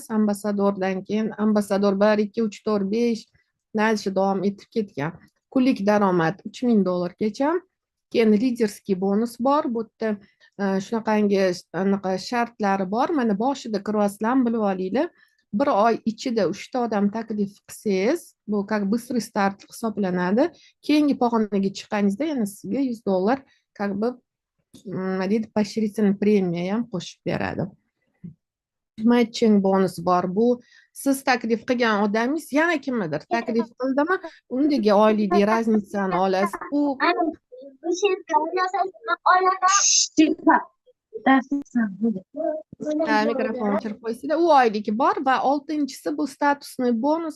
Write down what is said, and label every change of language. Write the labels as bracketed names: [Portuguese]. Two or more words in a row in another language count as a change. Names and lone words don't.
[Uzbek] Ambasadordan keyin ambasador 1 2 3 4 5 nalchi davom etib ketgan. Kunlik daromad $3000gacha. Keyin liderskiy bonus bor. Bu yerda shunaqangi anaqa shartlari bor. Mana boshida kiryapsizlarmi bilib olinglar. Bir oy ichida 3 ta odam taklif qilsangiz, bu [Russian] как быстрый [Uzbek] start hisoblanadi. Keyingi pog'onaga chiqqaningizda yana sizga $100 [Russian] как бы [Uzbek] nima deydi, поощрительный premiya ham qo'shib beradi. Matching bonus bor. Bu siz taklif qilgan odamingiz yana kimnidir taklif qildimi, undagi oylikning razницаni olasiz. U mikrofon o'chirib qo'ysanglar, u oyligi bor va 6-inchisi bu statusniy bonus.